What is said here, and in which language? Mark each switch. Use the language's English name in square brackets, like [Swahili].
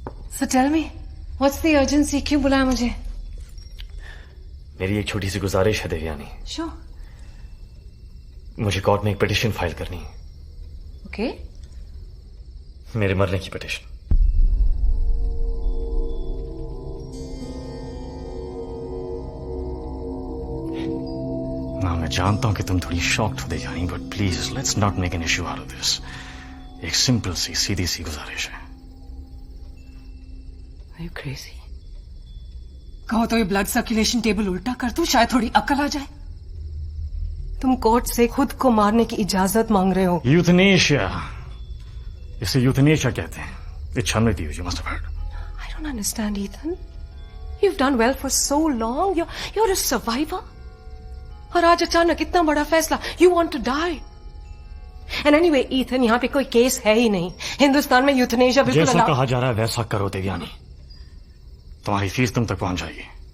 [English] So tell me, what's the urgency? [Hindi] क्यों बुलाया मुझे? मेरी एक छोटी सी गुजारिश है देवयानी. [English] Sure. [Hindi] मुझे कोर्ट में एक पिटिशन फाइल करनी है. [English] Okay. [Hindi] मेरे मरने की पिटिशन. ना, मैं जानता हूं कि तुम थोड़ी शॉक्ड हो [English] Devyani, but please let's not make an issue out of this. [Hindi] एक सिंपल सी सीधी सी गुजारिश है. [English] Are you crazy? [Hindi] कहो तो ये ब्लड सर्कुलेशन टेबल उल्टा कर दूं, शायद थोड़ी अकल आ जाए. तुम कोर्ट से खुद को मारने की इजाजत मांग रहे हो. यूथनेशिया, इसे यूथनेशिया कहते हैं. [English] इच्छा मृत्यु, you must have heard. I don't understand, Ethan. You've done well for so long. You're a survivor. [Hindi] और आज अचानक इतना बड़ा फैसला. [English] You want to die. And anyway, [Hindi] Ethan, यहाँ पे कोई केस है ही नहीं. हिंदुस्तान में यूथनेशिया बिल्कुल जैसा कहा जा रहा है वैसा करो देवयानी. तुम्हारी फीस तुम तक पहुंच जाएगी.